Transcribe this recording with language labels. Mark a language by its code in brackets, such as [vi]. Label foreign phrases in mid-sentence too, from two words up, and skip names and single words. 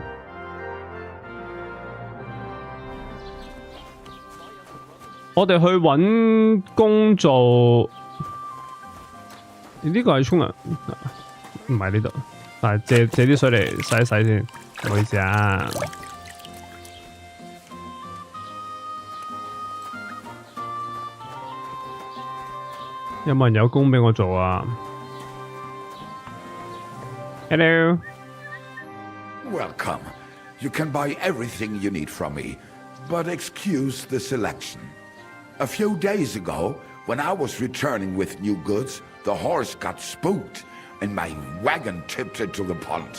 [yue] 我哋去揾工做，呢個係沖涼，唔係呢度，但係借啲水嚟洗一洗先，唔好意思啊。有冇人有工俾我做啊 ？Hello. [en] Welcome. You can buy everything you need from me, but excuse the selection. A few days ago, when I was returning with new goods, the horse got spooked and my wagon tipped into the pond.